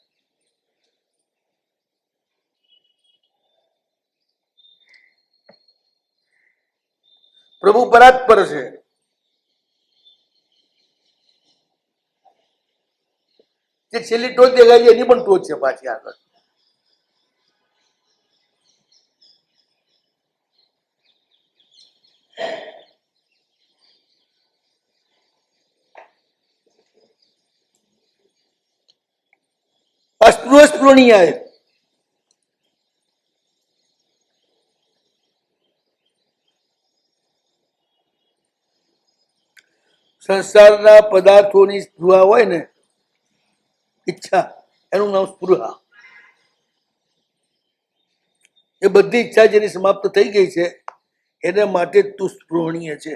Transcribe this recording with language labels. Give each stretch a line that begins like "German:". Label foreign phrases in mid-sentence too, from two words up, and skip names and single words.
Gujarati: પ્રભુ પરાત્પર છે, જે છેલ્લી ટોચ દેખાય છે એની પણ ટોચ છે પાછી આગળ.
Hindi: अस्पृह स्पृहणीय है.
Gujarati: સંસારના પદાર્થોની સ્પૃહા હોય ને, ઈચ્છા, એનું નામ સ્પૃહા. એ બધી ઈચ્છા જેની સમાપ્ત થઈ ગઈ છે એના માટે તું સ્પૃહણીય છે.